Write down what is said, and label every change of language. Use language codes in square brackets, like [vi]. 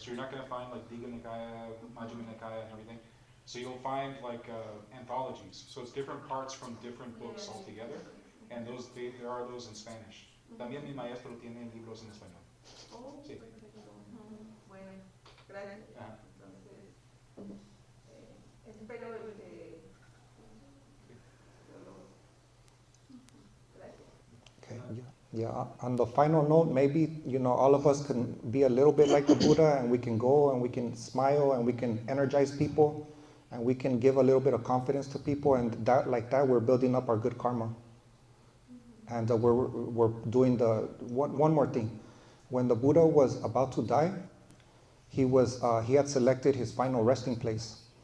[en] So you're not going to find like Digha Nikaya, Majjhima Nikaya, and everything. So you'll find like anthologies. So it's different parts from different books altogether, and there are those in Spanish. [es] También mi maestro tiene libros en español. Oh, Sí. perfecto. Bueno, gracias. Ajá. Entonces, espero gracias. [en] Okay, yeah. On the final note, maybe, all of us can be a little bit like the Buddha and we can go and we can smile and we can energize people and we can give a little bit of confidence to people, and like that we're building up our good karma. And we're doing one more thing. When the Buddha was about to die, he had selected his final resting place.